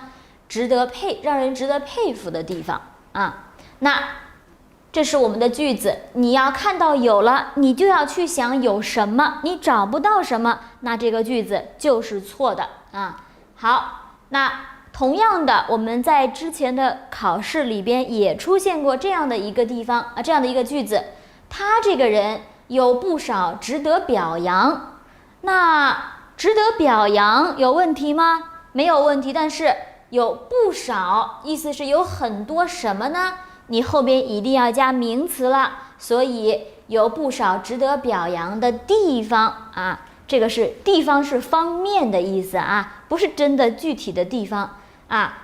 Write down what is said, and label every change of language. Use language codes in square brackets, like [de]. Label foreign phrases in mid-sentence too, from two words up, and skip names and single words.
[zh] 讓人值得佩服的地方啊。那這是我們的句子，你要看到有了，你就要去想有什麼，你找不到什麼，那這個句子就是錯的啊。好，那同樣的，我們在之前的考試裡邊也出現過這樣的一個地方啊，这樣的一個句子。他這個人有不少值得表揚，那值得表揚有問題嗎？沒有問題，但是有不少，意思是有很多什麼呢？你後邊一定要加名詞了，所以有不少值得表揚的地方啊，這個是地方是方面的意思啊，不是真的具體的地方啊。